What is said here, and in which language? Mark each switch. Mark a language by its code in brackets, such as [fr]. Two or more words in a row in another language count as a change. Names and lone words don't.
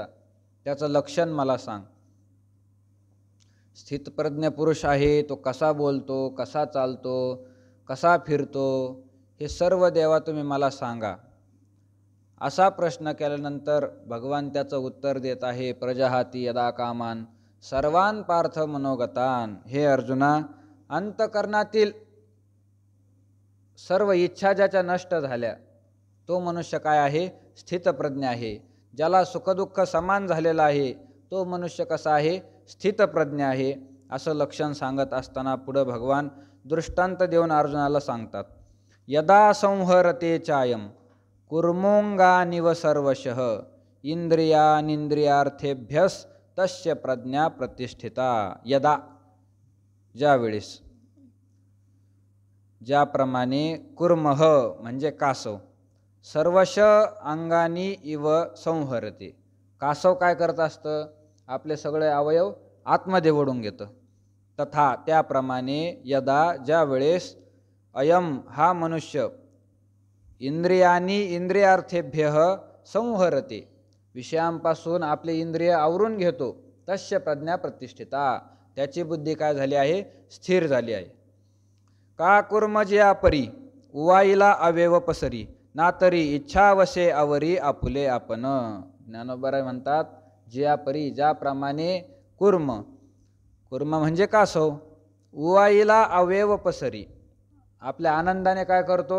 [mr] त्याचं लक्षण मला सांग। स्थितप्रज्ञ पुरुष आहे तो कसा बोलतो, कसा चालतो, कसा फिरतो, हे सर्व देवा तुम्ही मला सांगा। असा प्रश्न केल्यानंतर भगवान त्याचं उत्तर देत आहे, [sa] प्रजहाती यदा कामान सर्वान पार्थ मनोगतान। [mr] हे अर्जुना, अंतकरणातील सर्व इच्छा ज्याच्या नष्ट झाल्या तो मनुष्य काय आहे? स्थितप्रज्ञ आहे। ज्याला सुखदुःख समान झालेला आहे तो मनुष्य कसा आहे? स्थितप्रज्ञ आहे। असं लक्षण सांगत असताना पुढे भगवान दृष्टांत देऊन अर्जुनाला सांगतात, [sa] यदा संहरते चायम कुर्मोंगानिव सर्वशः इंद्रियानिंद्रियार्थेभ्यस तस्य प्रज्ञा प्रतिष्ठिता। यदा [mr] ज्यावेळेस, ज्याप्रमाणे [sa] कुर्मः [mr] म्हणजे कासव [sa] सर्वश अंगानी इव संहरते। [mr] कासव काय करत असतं? आपले सगळे अवयव आतमध्ये ओढून घेतं। तथा त्याप्रमाणे यदा ज्यावेळेस अयम हा मनुष्य [sa] इंद्रियानी इंद्रियार्थेभ्य संहरते [mr] विषयांपासून आपले इंद्रिय आवरून घेतो, [sa] तस्य प्रज्ञा प्रतिष्ठिता [mr] त्याची बुद्धी काय झाली आहे? स्थिर झाली आहे। का कुर्मजिया परी उवाईला अवेव पसरी ना तरी इच्छावशे आवरी आपुले आपण। ज्ञानोबा म्हणतात, जिया परी ज्याप्रमाणे कुर्म, कुर्म म्हणजे कासव, उवाईला अवेव पसरी आपल्या आनंदाने काय करतो?